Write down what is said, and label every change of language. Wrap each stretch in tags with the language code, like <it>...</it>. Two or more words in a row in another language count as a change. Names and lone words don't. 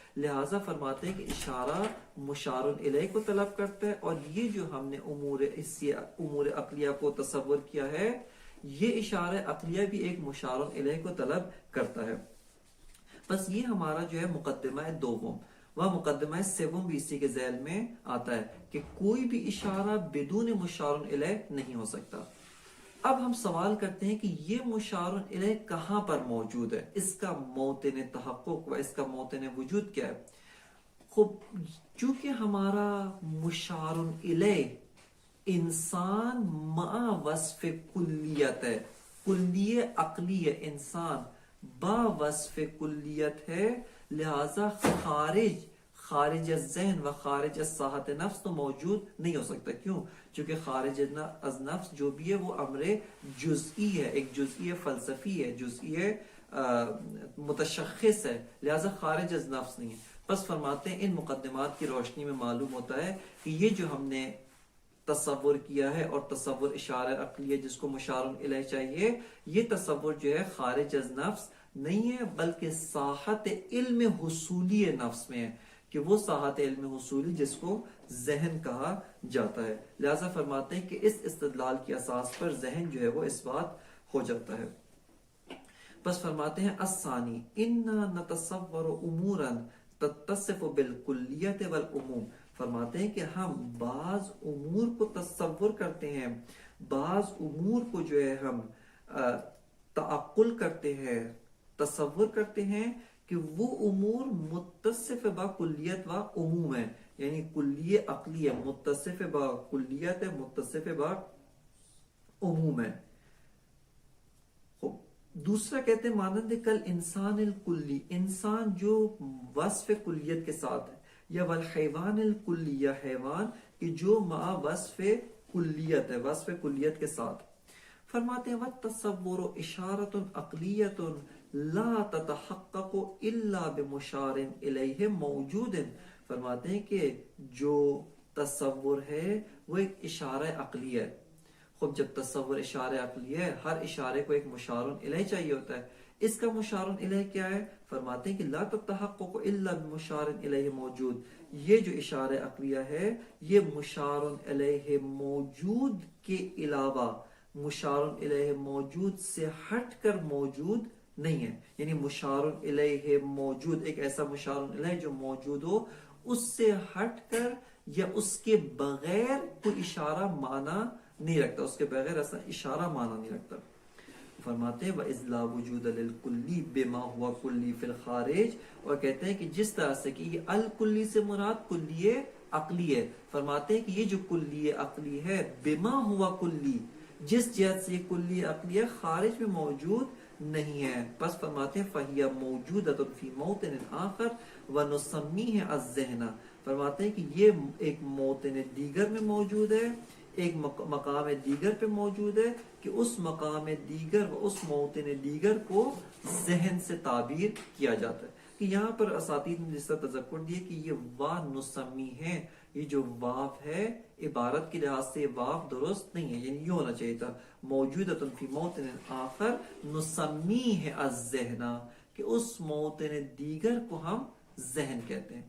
<ur>لہٰذا فرماتے ہیں کہ اشارہ مشار الیہ کو طلب کرتا ہے، اور یہ جو ہم نے امور عقلیہ کو تصور کیا ہے، یہ اشارہ عقلیہ بھی ایک مشار الیہ کو طلب کرتا ہے. بس یہ ہمارا جو ہے مقدمہ دوم، وہ مقدمہ سوم بھی اسی کے ذیل میں آتا ہے کہ کوئی بھی اشارہ بدون مشار الیہ نہیں ہو سکتا. اب ہم سوال کرتے ہیں کہ یہ مشار الیہ کہاں پر موجود ہے، اس کا موطن تحقق و اس کا موطن وجود کیا ہے. خوب چونکہ ہمارا مشار الیہ انسان مع وصف کلیت ہے، کلیہ عقلی ہے، انسان با وصف کلیت ہے، لہذا خارج ذہن و خارج ساحت نفس تو موجود نہیں ہو سکتا. کیوں؟ چونکہ خارج از نفس جو بھی ہے وہ امر جزئی ہے، ایک جزئی فلسفی ہے، جزئی متشخص ہے، لہذا خارج از نفس نہیں ہے. بس فرماتے ہیں ان مقدمات کی روشنی میں معلوم ہوتا ہے کہ یہ جو ہم نے تصور کیا ہے، اور تصور اشارہ عقلی ہے جس کو مشار الیہ چاہیے، یہ تصور جو ہے خارج از نفس نہیں ہے، بلکہ ساحت علم حصولی نفس میں ہے، کہ وہ ساحت علم حصولی جس کو ذہن کہا جاتا ہے. لہذا فرماتے ہیں کہ اس استدلال کی اساس پر ذہن جو ہے وہ اس بات ہو جاتا ہے. بس فرماتے ہیں</ur> <ar>الثانی انا نتصور امورا تتصف بالکلیت والعموم.</ar> <ur>فرماتے ہیں کہ ہم بعض امور کو تصور کرتے ہیں، بعض امور کو جو ہے ہم تعقل کرتے ہیں، تصور کرتے ہیں کہ وہ امور متصف با کلیت و عموم ہے، یعنی کلیہ عقلی ہے، متصف با کلیت ہے، متصف با عموم ہے. دوسرا کہتے ہیں مانند</ur> <ar>کل انسان الکلی،</ar> <ur>انسان جو وصف کلیت کے ساتھ ہے، یا</ur> <ar>والحیوان الکلی،</ar> <ur>یا حیوان کہ جو مع وصف کلیت ہے، وصف کلیت کے ساتھ. فرماتے ہیں</ur> <ar>والتصور اشارۃ عقلیۃ لا تتحقق الا بمشار الیہ موجود.</ar> <ur>فرماتے ہیں کہ جو تصور ہے وہ ایک اشارہ عقلی ہے. خب جب تصور اشارہ عقلی ہے، ہر اشارے کو ایک مشار الیہ چاہیے ہوتا ہے. اس کا مشار الیہ کیا ہے؟ فرماتے ہیں کہ</ur> <ar>لا تتحقق الا بمشار الیہ موجود.</ar> <ur>یہ جو اشارہ عقلیہ ہے یہ مشار الیہ موجود کے علاوہ، مشار الیہ موجود سے ہٹ کر موجود نہیں ہے. یعنی مشار الیہ موجود، ایک ایسا مشار الیہ جو موجود ہو، اس سے ہٹ کر یا اس کے بغیر کوئی اشارہ معنی نہیں رکھتا، اس کے بغیر ایسا اشارہ معنی نہیں رکھتا. فرماتے ہیں</ur> <ar>وَإِذْ لَا وُجُودَ لِلْكُلِّ بِمَا هُوَ كُلِّ فِي الْخَارِجِ،</ar> <ur>اور کہتے ہیں کہ جس طرح سے کہ یہ الکلی سے مراد کلیہ عقلی ہے. فرماتے ہیں کہ یہ جو کلیہ عقلی ہے</ur> <ar>بما ہوا کلی،</ar> <ur>جس جہت سے یہ کلیہ عقلی ہے خارج میں موجود نہیں ہے. بس فرماتے ہیں</ur> <ar>فَهِيَ مَوْجُودَةٌ فِي مَوْطِنٍ آخَرٍ وَنُسَمِّيهِ الذِّهْنَ.</ar> <ur>فرماتے ہیں کہ یہ ایک موطن دیگر میں موجود ہے، ایک مقام دیگر پہ موجود ہے، کہ اس مقام دیگر و اس موطن دیگر کو ذہن سے تعبیر کیا جاتا ہے. کہ یہاں پر اساتید نے جس طرح تذکر دیا کہ یہ واو نسمی ہے، یہ جو واو ہے عبارت کے لحاظ سے واو درست نہیں ہے، یعنی یہ ہونا چاہیے تھا</ur> <ar>موجودۃ فی موطن آخر نسمیہ الذہن،</ar> <ur>کہ اس موطن دیگر کو ہم ذہن کہتے ہیں.</ur>